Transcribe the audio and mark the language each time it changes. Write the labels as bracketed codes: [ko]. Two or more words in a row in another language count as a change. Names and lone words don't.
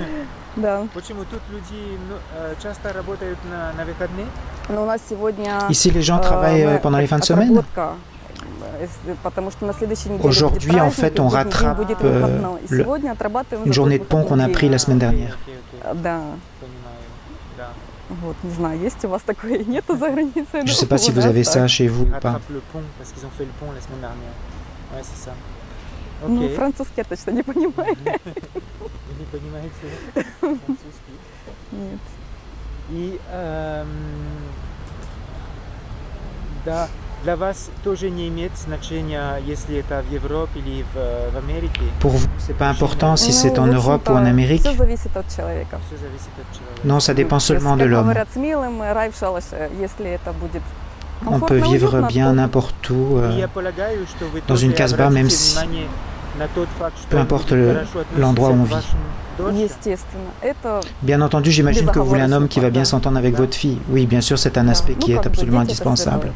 [fr] Ici, les gens travaillent pendant les fins de semaine. Aujourd'hui, en fait, on rattrape une journée de pont qu'on a pris la semaine dernière. Je ne sais pas si vous avez ça chez vous ou pas. [ru] Ну, французский я точно не понимаю. Вы не понимаете французский? Нет. И да, для вас тоже не имеет значения, если это в Европе или в Америке? [fr] Pour vous, c'est pas important si c'est en Europe ou en Amérique? [ru] Все зависит от человека. Все зависит от человека. [fr] Non, ça dépend seulement de l'homme. [ru] Говорят, смелым, рай в шалаше, если это будет. [fr] On peut vivre bien n'importe où, dans une casbah, même si, peu importe l'endroit où on vit. Bien entendu, j'imagine que vous voulez un homme qui va bien s'entendre avec votre fille. Oui, bien sûr, c'est un aspect qui est absolument indispensable.